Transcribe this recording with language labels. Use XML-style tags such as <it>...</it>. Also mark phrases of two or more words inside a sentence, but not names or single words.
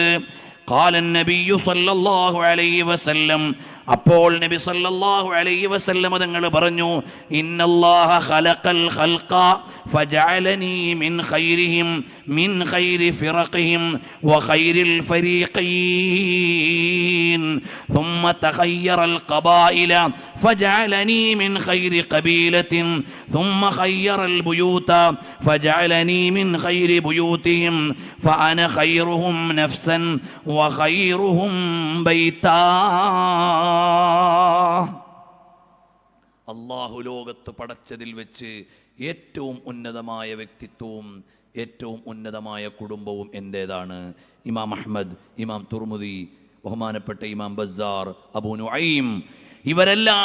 <ar>قال النبي صلى الله عليه وسلم,</ar> <ml>അപ്പോൾ നബി</ml> <ar>صلى الله عليه وسلم</ar> <ml>തങ്ങൾ പറഞ്ഞു,</ml> <ar>إن الله خلق الخلق فجعلني من خيرهم من خير فرقهم وخير ഫരീഖീൻ ثم تخير القبائل فجعلني من خير قبيلة ثم خير البيوت فجعلني من خير بيوتهم فأنا خيرهم نفسا وخيرهم بيتا.</ar> <ml>അള്ളാഹു ലോകത്ത് പടച്ചതിൽ വെച്ച് ഏറ്റവും ഉന്നതമായ വ്യക്തിത്വവും ഏറ്റവും ഉന്നതമായ കുടുംബവും എന്തേതാണ്? ഇമാം അഹ്മദ്, ഇമാം തുർമുദി, ബഹുമാനപ്പെട്ട ഇമാം ബസ്സാർ, അബൂ നുഐം ഇവരെല്ലാം</ml>